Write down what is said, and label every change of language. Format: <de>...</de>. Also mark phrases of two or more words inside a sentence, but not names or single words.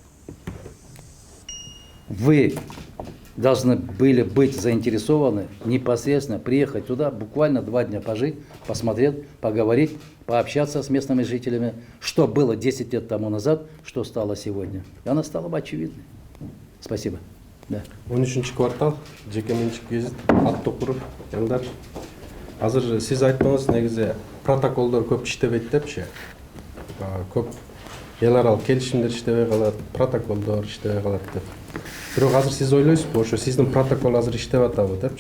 <ru>Вы должны были быть заинтересованы непосредственно приехать туда, буквально 2 дня пожить, посмотреть, поговорить, пообщаться с местными жителями, что было 10 лет тому назад, что стало сегодня. И она стала бы очевидной. Спасибо. Да.</ru> <ky>13 квартал, жекеменчик гезит, Аттокуров, жандар. Азыр сиз айттыңыз, негизи протоколдор көп иштебейт депчи. Көп эл аралык келишимдер иштебей калат, протоколдор иштебей калат деп. Бирок азыр сиз ойлойсузбу, ошо сиздин протокол азыр иштеп атабы депчи.</ky>